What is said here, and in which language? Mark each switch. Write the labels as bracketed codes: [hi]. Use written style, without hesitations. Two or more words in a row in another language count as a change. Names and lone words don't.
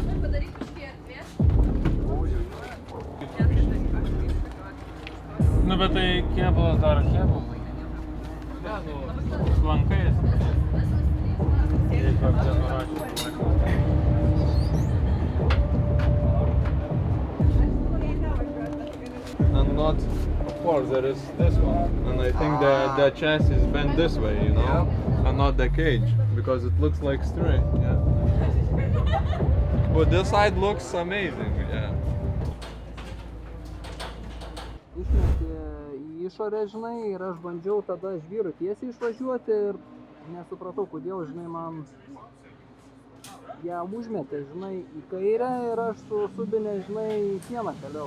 [lt] Padaryk kažkiek erdvės. Nu, bet tai kėbulas dar kėbul. Su lankais. Jeigu čia nurašyti. [en] And not, of course, there is this one, and I think the chassis is bent this way, you know, and not the cage, because it looks like straight, yeah. But this side looks amazing, yeah. [lt] Išmetė į išorę, žinai, ir aš bandžiau tada žvyru tiesiai išvažiuoti ir nesupratau, kodėl, žinai, man ją užmetė, žinai, į kairę ir aš su subinė, žinai, į sieną kaliau.